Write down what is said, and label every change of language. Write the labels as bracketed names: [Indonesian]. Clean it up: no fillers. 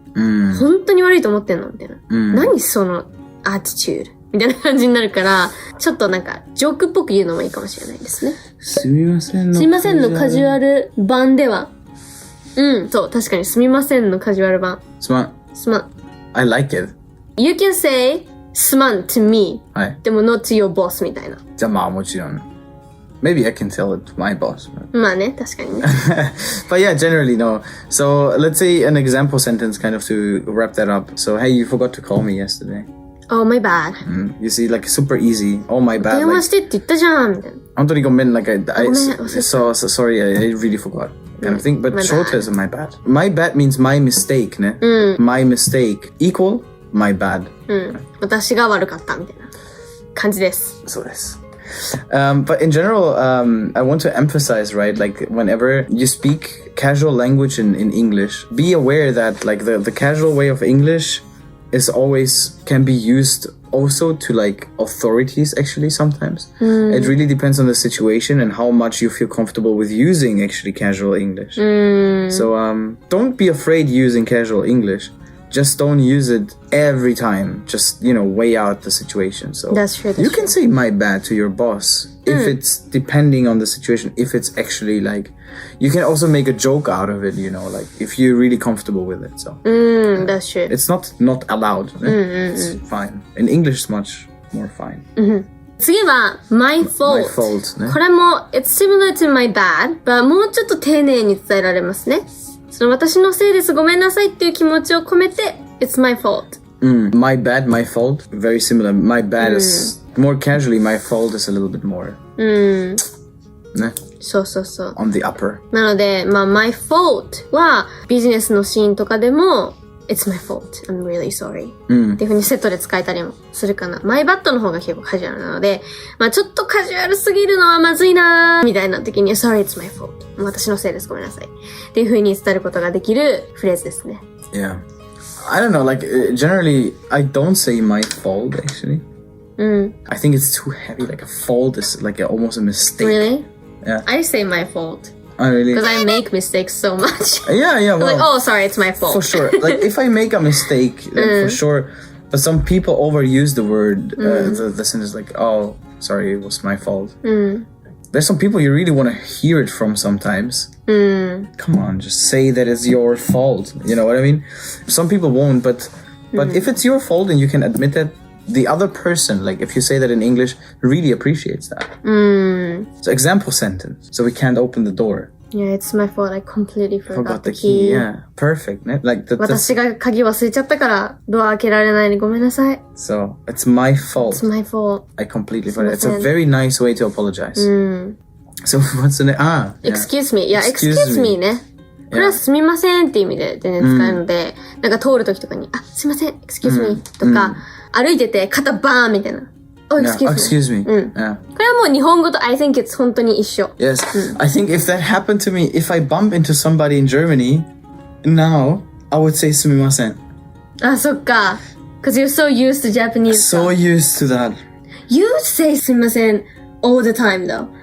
[Japanese] 本当に悪いと思ってんのみたいな。何そのアティチュードみたいな感じになるから、ちょっとなんかジョークっぽく言うのもいいかもしれないですね。すみませんのカジュアル版では、そう、確かにすみませんのカジュアル版。すまん。 [English] I like it. You can say すまん to me. [Japanese] はい。でも [English] not to your boss [Japanese] みたいな。じゃあもちろん。 [English] Maybe I can tell it to my boss. But... [Japanese] ね、確かにね。 [English] But yeah, generally no. So let's say an example sentence kind of to wrap that up. So hey, you forgot to call me yesterday. Oh, my bad. You see, like super easy. Oh, my bad. [Japanese] 電話してって言ったじゃんみたいな。本当にごめん、 [English] like so sorry, I really forgot. Kind of thing. But short is my bad. My bad means my mistake, ね。My mistake equal my bad. [Japanese] 私が悪かったみたいな感じです。そうです。 [English] But in general, I want to emphasize, right, like whenever you speak casual language in English, be aware that like the casual way of English is always can be used also to like authorities actually sometimes. It really depends on the situation and how much you feel comfortable with using actually casual English. So don't be afraid using casual English. Just don't use it every time. Just, weigh out the situation. So that's true. You can say my bad to your boss if it's depending on the situation, if it's actually like, you can also make a joke out of it, like if you're really comfortable with it. So that's true. It's not allowed. It's fine. In English, it's much more fine. [Japanese] 次は [English] my fault. My fault ね。 [Japanese] これも [English] it's similar to my bad, but [Japanese] もうちょっと丁寧に伝えられますね。私のせいですごめんなさいっていう気持ちを込めて [English] it's my fault. My bad, my fault. Very similar. My bad is more casually. My fault is a little bit more. [Japanese] ね。そう。 [English] On the upper. [Japanese] なので、 [English] my fault [Japanese] はビジネスのシーンとかでも [English] it's my fault. I'm really sorry. [Japanese] っていう風にセットで使えたりもするかな。 [English] my bad [Japanese] の方が結構カジュアルなので、ちょっとカジュアルすぎるのはまずいなーみたいな時に [English] sorry, it's my fault. [Japanese] 私のせいです。ごめんなさい。っていう風に伝えることができるフレーズですね。 [English] Yeah. I don't know, like generally I don't say my fault actually. I think it's too heavy. Like a fault is like almost a mistake. Really? Yeah. I say my fault. Oh, really? Because I make mistakes so much. Yeah. Well, like, oh, sorry, it's my fault. For sure. Like if I make a mistake, for sure. But some people overuse the word, the sentence like, oh, sorry, it was my fault. There's some people you really want to hear it from sometimes. Come on, just say that it's your fault. You know what I mean? Some people won't, but if it's your fault and you can admit that, the other person, like if you say that in English, really appreciates that. So example sentence. So we can't open the door. Yeah, it's my fault. I completely forgot the key. key. Yeah, perfect. Like [Japanese] 私が鍵忘れちゃったからドア開けられないね。ごめんなさい。 [English] So, it's my fault. It's my fault. I completely forgot. It's a very nice way to apologize. So, what's the name? Excuse me. Yeah, excuse me ね。 [Japanese] これはすみませんって意味で全然使えるので、なんか通るときとかに、すいません、 [English] excuse me [Japanese] とか、歩いてて肩バーンみたいな。 [English] Oh, excuse me. [Japanese] これはもう日本語と [English] I think it's [Japanese] 本当に一緒。 [English] Yes. I think if that happened to me, if I bump into somebody in Germany, now I would say すみません。 [Japanese] そっか。 [English] Because you're so used to Japanese. So used to that. You say すみません all the time though.